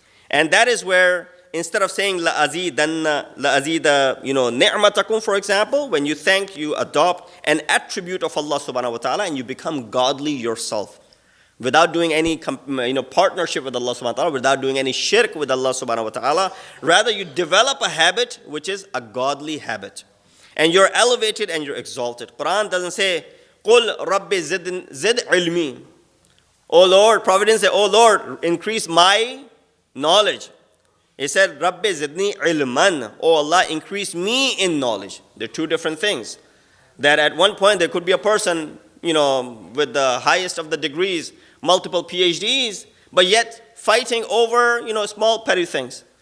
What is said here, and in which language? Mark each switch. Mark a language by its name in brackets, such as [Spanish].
[English] And that is where, instead of saying la azida, you know, ni'matakum, for example, when you thank, you adopt an attribute of Allah subhanahu wa ta'ala, and you become godly yourself. without doing any partnership with Allah subhanahu wa ta'ala, without doing any shirk with Allah subhanahu wa ta'ala. Rather, you develop a habit which is a godly habit. And you're elevated and you're exalted. Quran doesn't say, [Arabic] قُلْ رَبِّ زِدْ عِلْمِي. [English] Oh Lord, Prophet didn't say, oh Lord, increase my knowledge. He said, Rabbi zidni ilman. Oh Allah, increase me in knowledge. They're two different things. That at one point there could be a person, with the highest of the degrees, multiple PhDs, but yet fighting over, small petty things.